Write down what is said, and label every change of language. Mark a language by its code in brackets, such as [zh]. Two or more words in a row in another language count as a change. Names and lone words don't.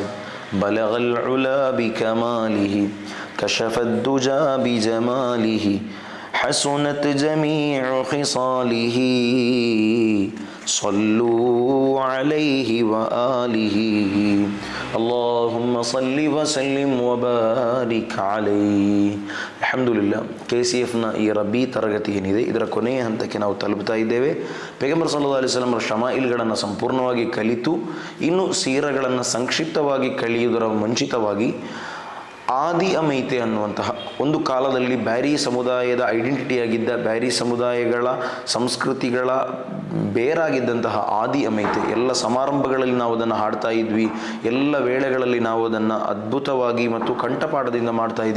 [ar] بلغ العلا بكماله كشف الدجى بجماله حسنت جميع خصاله صلوا عليه وآله اللهم صل وسلم وبارك عليه. الحمد لله. [kn] KCFನ ಈ ರಬಿ ತರಗತಿ ಏನಿದೆ ಇದರ ಕೊನೆಯ ಹಂತಕ್ಕೆ ನಾವು ತಲುಪ್ತಾ ಇದ್ದೇವೆ. ಪೈಗಂಬರ್ [ar] صلى الله عليه وسلم [kn] ಶಮಾಯಿಲ್ಗಳನ್ನು ಸಂಪೂರ್ಣವಾಗಿ ಕಲಿತು ಇನ್ನು ಸೀರಗಳನ್ನು ಸಂಕ್ಷಿಪ್ತವಾಗಿ ಕಲಿಯುವುದರ ಮುಂಚಿತವಾಗಿ ಆದಿ ಅಮೈತೆ ಅನ್ನುವಂತಹ ಒಂದು ಕಾಲದಲ್ಲಿ ಬ್ಯಾರಿ ಸಮುದಾಯದ ಐಡೆಂಟಿಟಿಯಾಗಿದ್ದ, ಬ್ಯಾರಿ ಸಮುದಾಯಗಳ ಸಂಸ್ಕೃತಿಗಳ ಬೇರಾಗಿದ್ದಂತಹ ಆದಿ ಅಮೈತೆ, ಎಲ್ಲ ಸಮಾರಂಭಗಳಲ್ಲಿ ನಾವು ಅದನ್ನು ಹಾಡ್ತಾ ಇದ್ವಿ, ಎಲ್ಲ ವೇಳೆಗಳಲ್ಲಿ ನಾವು ಅದನ್ನು ಅದ್ಭುತವಾಗಿ ಮತ್ತು ಕಂಠಪಾಠದಿಂದ ಮಾಡ್ತಾ ಇದ್ವಿ.